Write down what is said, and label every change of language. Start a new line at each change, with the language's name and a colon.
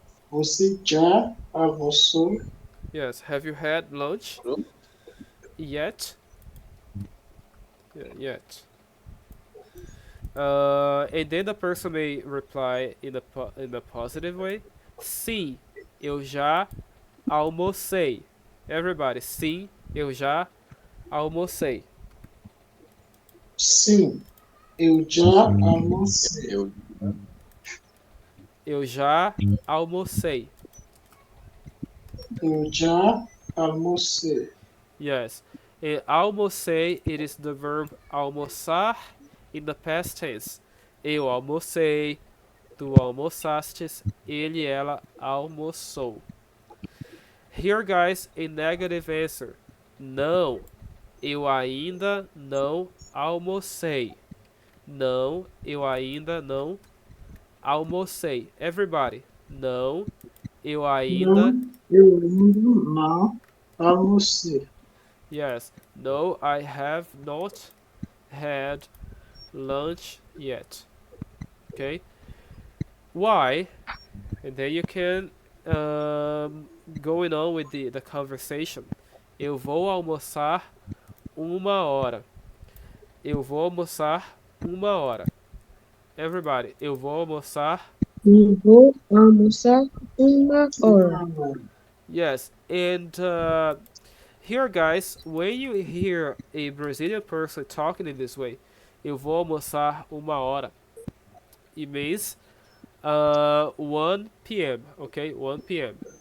Portuguese: Você já almoçou?
English: Yes. Have you had lunch yet? Yeah, yet. And then the person may reply in a positive way.
Portuguese: Sim, eu já almocei. Everybody, sim, eu já almocei. Sim, eu já almocei. Eu já almocei. Eu já almocei.
English: Yes. In almocei, it is the verb almoçar in the past tense.
Portuguese: Eu almocei, tu almoçastes, ele, ela almoçou.
English: Here, guys, a negative answer.
Portuguese: Não, eu ainda não almocei. Não, eu ainda não almocei. Everybody. Não, eu ainda. Não, eu ainda não almocei.
English: Yes. No, I have not had lunch yet. Okay. Why? And then you can going on with the conversation.
Portuguese: Eu vou almoçar 1 hora. Eu vou almoçar 1 hora. Everybody, eu vou almoçar. Eu vou almoçar 1 hora.
English: Yes, and here, guys, when you hear a Brazilian person talking in this way,
Portuguese: eu vou almoçar 1 hora.
English: It means 1 p.m. Okay, 1 p.m.